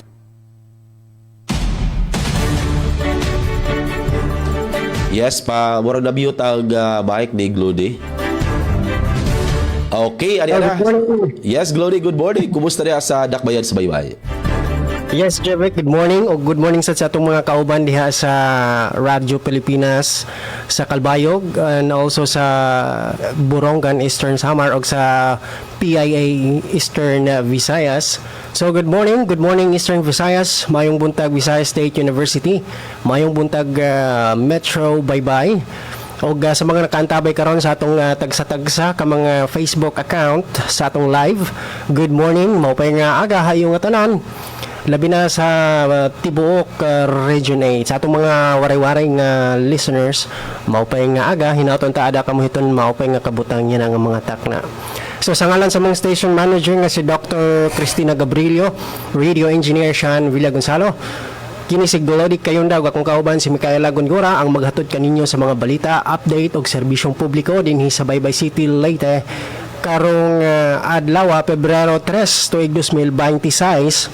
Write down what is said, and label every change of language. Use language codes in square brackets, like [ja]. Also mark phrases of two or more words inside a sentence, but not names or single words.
[ceb] Yes, pa murag na-mute ang mic ni Glody. Okay, ano na? Yes, Glody, [en] good morning. [ceb] Kumusta niya sa Dakbayan sa Baybay? Yes, Jebek, [en] good morning [ceb] o [en] good morning [ceb] sa atong mga kauban diha sa Radyo Pilipinas sa Kalbayog [en] and also [ceb] sa Borongan Eastern Samar o sa PIA Eastern Visayas. So [en] good morning [ceb] Eastern Visayas, mayong buntag Visayas State University, mayong buntag Metro Baybay. O sa mga nakaantabay karon sa atong tagsa-tagsa ka mga Facebook account sa atong live. [en] Good morning, [war] maupay nga aga hayong tanan. [ceb] Labi na sa tibuok Region 8 sa atong mga waray-waray nga listeners [war] maupay nga aga hinauton ta ada kamuhiton maupay nga kabutang niya nga mga takna. [ceb] So sa ngalan sa mga station manager nga si Dr. Cristina Gabrilio, radio engineer Sean Villa Gonzalo, kini si Glody kayong daw akong kauban si Micaela Gongora ang maghatod kaninyo sa mga balita, update og serbisyong publiko dinhi sa Baybay City, Leyte karong adlaw Pebrero 3 tuig 2026.